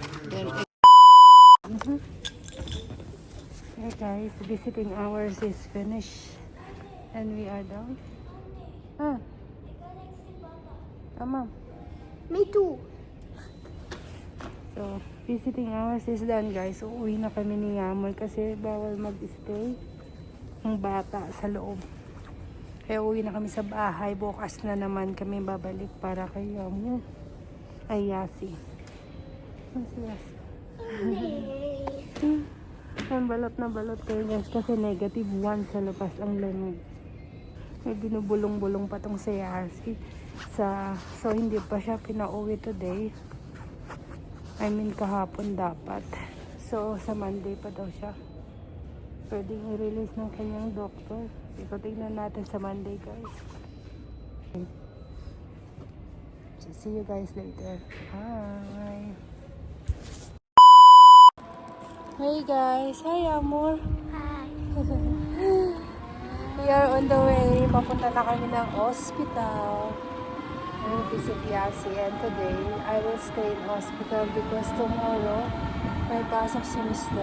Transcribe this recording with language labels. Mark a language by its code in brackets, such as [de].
[en] Then, hey guys, visiting hours is finished. And we are done. Ah. Tama. Me too. So, visiting hours is done, guys. [tl] Uuwi na kami ni Yamoy kasi bawal mag-stay ng bata sa loob. Kaya uwi na kami sa bahay. Bukas na naman kami babalik para kay Yamoy. Ay, Yasi. Ano si Yasi? Ang balot na balot kayo, guys, kasi -1 sa labas ang lamig. May binubulong-bulong pa tong si Yasi. So, hindi pa siya pinauwi today. I mean, kahapon dapat. So, sa Monday pa daw siya pwedeng i-release ng kanyang doktor. [en] So, [tl] tignan natin sa [en] Monday, guys. So, see you guys later. Bye! Hey guys! Hi, Amor! Hi. We are on the way. [tl] Papunta na kami ng hospital. [en] I will visit Yasi, and today I will stay in hospital because tomorrow [tl] may pasok si [en] Mr.